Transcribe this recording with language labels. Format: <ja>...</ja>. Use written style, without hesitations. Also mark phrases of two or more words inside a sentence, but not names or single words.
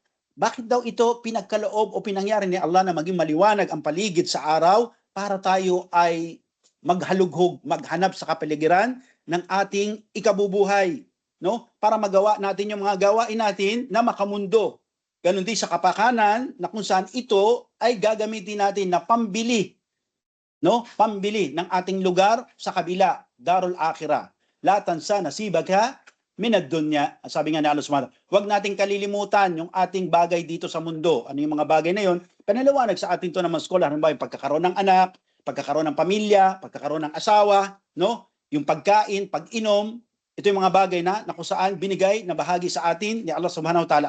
<tl>Bakit daw ito pinagkaloob o pinangyari ni Allah na maging maliwanag ang paligid sa araw para tayo ay maghalughog, maghanap sa kapaligiran ng ating ikabubuhay, no? Para magawa natin yung mga gawain natin na makamundo. Ganon din sa kapakanan na kung saan ito ay gagamitin natin na pambili, no? Pambili ng ating lugar sa kabila,</tl> <ar>دار الآخرة. لا تنس نصيبك من الدنيا.</ar> <tl>Sabi nga ni Allah Subhanahu, huwag nating kalilimutan yung ating bagay dito sa mundo. Ano yung mga bagay na yon? Panaliwanag sa atin to ng mga scholar, halimbawa yung pagkakaroon ng anak, pagkakaroon ng pamilya, pagkakaroon ng asawa, no? Yung pagkain, pag-inom, ito yung mga bagay na kung saan binigay na bahagi sa atin ni Allah</tl> <ar>سبحانه وتعالى.</ar>